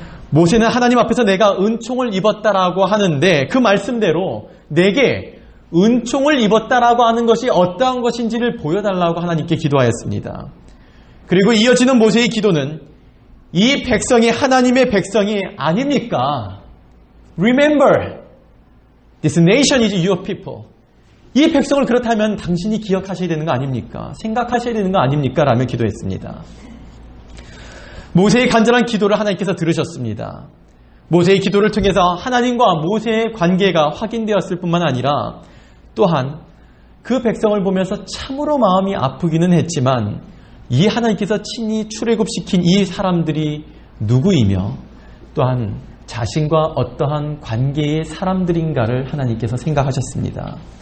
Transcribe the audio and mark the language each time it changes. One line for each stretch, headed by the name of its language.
Korean: 모세는 하나님 앞에서 내가 은총을 입었다라고 하는데 그 말씀대로 내게 은총을 입었다라고 하는 것이 어떠한 것인지를 보여달라고 하나님께 기도하였습니다. 그리고 이어지는 모세의 기도는 이 백성이 하나님의 백성이 아닙니까?
English: Remember, this nation is your people.
Korean: 이 백성을 그렇다면 당신이 기억하셔야 되는 거 아닙니까? 생각하셔야 되는 거 아닙니까? 라며 기도했습니다. 모세의 간절한 기도를 하나님께서 들으셨습니다. 모세의 기도를 통해서 하나님과 모세의 관계가 확인되었을 뿐만 아니라 또한 그 백성을 보면서 참으로 마음이 아프기는 했지만 이 하나님께서 친히 출애굽시킨 이 사람들이 누구이며 또한 자신과 어떠한 관계의 사람들인가를 하나님께서 생각하셨습니다.